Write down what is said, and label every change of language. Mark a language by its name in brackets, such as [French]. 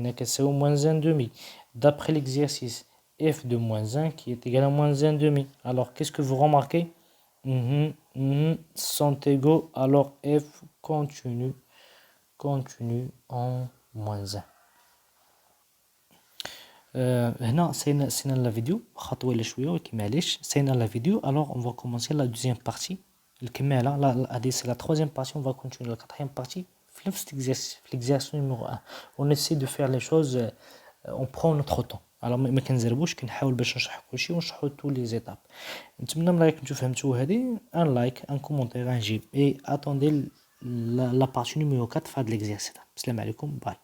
[French] C'est au moins 1 demi. D'après l'exercice, f de moins 1 qui est égal à moins 1 demi. Alors, qu'est-ce que vous remarquez? Sont égaux. Alors, f continue en moins 1. [Arabic] هنا سينا la vidéo خطوة لشوية ولكن معليش سينا la vidéo. [French] Alors on va commencer la deuxième partie الكمالة. là c'est la troisième partie, on va continuer la quatrième partie [Arabic] في نفس [French] l'exercice numéro 1. On essaie de faire les choses, on prend notre temps. [Arabic] alors ما كنزربوش كنحاول باش نشرح كلشي ونشرحو [French] tous les étapes. [Arabic] نتمنى من رايك نتو فهمتو هادي. [French] un like, un commentaire, un j'aime et attendez la partie numéro 4 de l'exercice. [Arabic] السلام عليكم. باي.